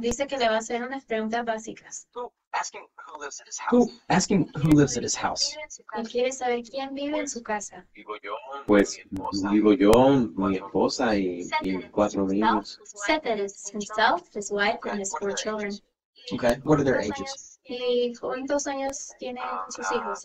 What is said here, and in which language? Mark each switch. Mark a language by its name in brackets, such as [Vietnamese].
[Spanish] Dice que le va a hacer unas preguntas básicas. [English] Ask him who lives at his house. [Spanish] Él quiere saber quién vive en su casa. Pues vivo yo, mi esposa y 4 niños. [English] Said that it's himself, his wife, and his 4 children. Okay, what are their ages? [Spanish] ¿Y cuántos años tienen sus hijos?